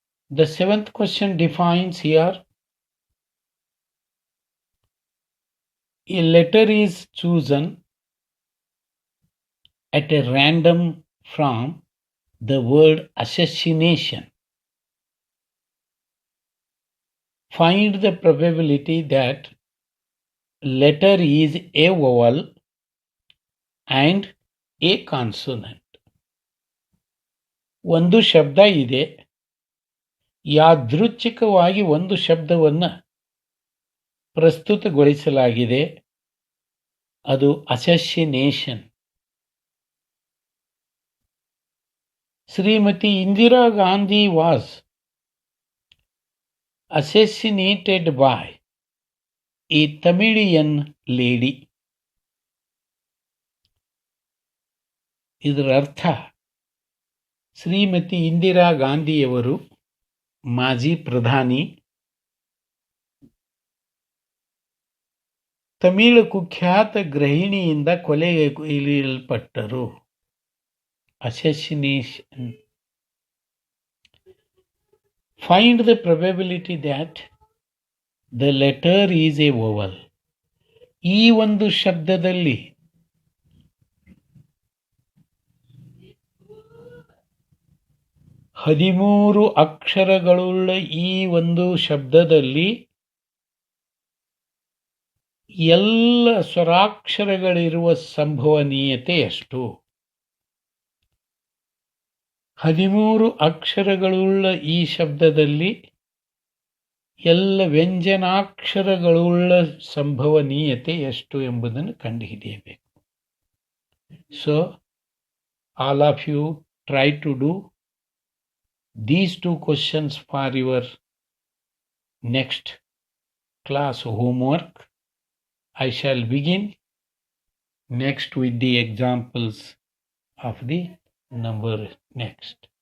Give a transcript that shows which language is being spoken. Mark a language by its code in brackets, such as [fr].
[en] The seventh question defines here a letter is chosen at a random from the word assassination. Find the probability that letter is a vowel and a consonant. [kn] ಒಂದು ಶಬ್ದ ಇದೆ, ಯಾದೃಚ್ಛಿಕವಾಗಿ ಒಂದು ಶಬ್ದವನ್ನು ಪ್ರಸ್ತುತಗೊಳಿಸಲಾಗಿದೆ, ಅದು ಅಸೆಸಿನೇಷನ್. Shrimati Indira Gandhi [en] Was assassinated by a Tamilian lady. [kn] ಇದರ ಅರ್ಥ ಶ್ರೀಮತಿ ಇಂದಿರಾ ಗಾಂಧಿಯವರು ಮಾಜಿ ಪ್ರಧಾನಿ ತಮಿಳು ಕುಖ್ಯಾತ ಗೃಹಿಣಿಯಿಂದ ಕೊಲೆಗೈಯಲ್ಪಟ್ಟರು. [en] Assassination. Find the probability that the letter is a vowel. [kn] ಈ ಒಂದು ಶಬ್ದದಲ್ಲಿ ಹದಿಮೂರು ಅಕ್ಷರಗಳುಳ್ಳ ಈ ಒಂದು ಶಬ್ದದಲ್ಲಿ ಎಲ್ಲ ಸ್ವರಾಕ್ಷರಗಳಿರುವ ಸಂಭವನೀಯತೆ ಎಷ್ಟು? 13 ಅಕ್ಷರಗಳುಳ್ಳ ಈ ಶಬ್ದದಲ್ಲಿ ಎಲ್ಲ ವ್ಯಂಜನಾಕ್ಷರಗಳುಳ್ಳ ಸಂಭವನೀಯತೆ ಎಷ್ಟು ಎಂಬುದನ್ನು ಕಂಡುಹಿಡಿಯಬೇಕು. [en] So all of you try to do these two questions for your next class homework. I shall begin next with the examples of the number next.